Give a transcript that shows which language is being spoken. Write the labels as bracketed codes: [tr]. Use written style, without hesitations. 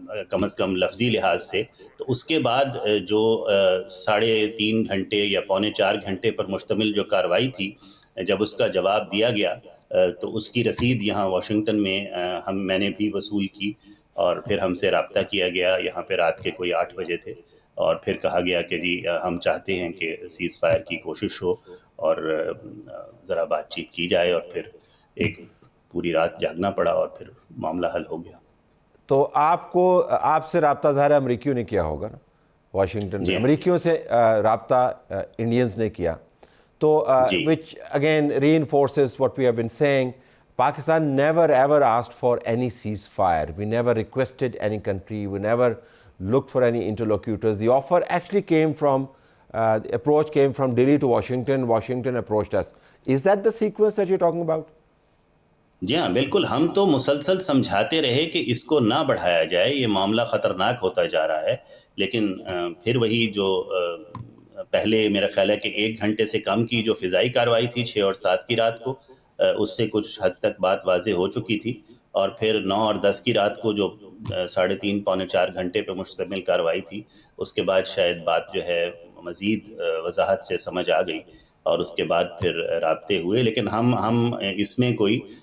[ur] کم از کم لفظی لحاظ سے۔ تو اس کے بعد جو 3.5 گھنٹے یا 3.75 گھنٹے پر مشتمل جو کارروائی تھی، جب اس کا جواب دیا گیا تو اس کی رسید یہاں واشنگٹن میں میں نے بھی وصول کی، اور پھر ہم سے رابطہ کیا گیا، یہاں پہ رات کے کوئی 8 بجے تھے، اور پھر کہا گیا کہ جی ہم چاہتے ہیں کہ سیز فائر کی کوشش ہو اور ذرا بات چیت کی جائے، اور پھر ایک پوری رات جاگنا پڑا اور پھر معاملہ حل ہو گیا۔ تو آپ سے رابطہ ظاہر ہے امریکیوں نے کیا ہوگا نا واشنگٹن میں، جی امریکیوں سے رابطہ انڈینز نے کیا، تو جی [en] which again reinforces what we have been saying. Pakistan never ever asked for any ceasefire. We never requested any country. We never looked for any interlocutors. The offer actually came from, the approach came from Delhi to Washington. Washington approached us. Is that the sequence that you're talking about? [ur] جی ہاں، بالکل۔ ہم تو مسلسل سمجھاتے رہے کہ اس کو نہ بڑھایا جائے، یہ معاملہ خطرناک ہوتا جا رہا ہے، لیکن پھر وہی جو پہلے میرا خیال ہے کہ 1 گھنٹے سے کم کی جو فضائی کارروائی تھی 6 اور 7 کی رات کو، اس سے کچھ حد تک بات واضح ہو چکی تھی، اور پھر 9 اور 10 کی رات کو جو 3.5 پونے 4 گھنٹے پہ مشتمل کارروائی تھی، اس کے بعد شاید بات جو ہے مزید وضاحت سے سمجھ آ گئی، اور اس کے بعد پھر رابطے ہوئے۔ لیکن ہم اس میں کوئی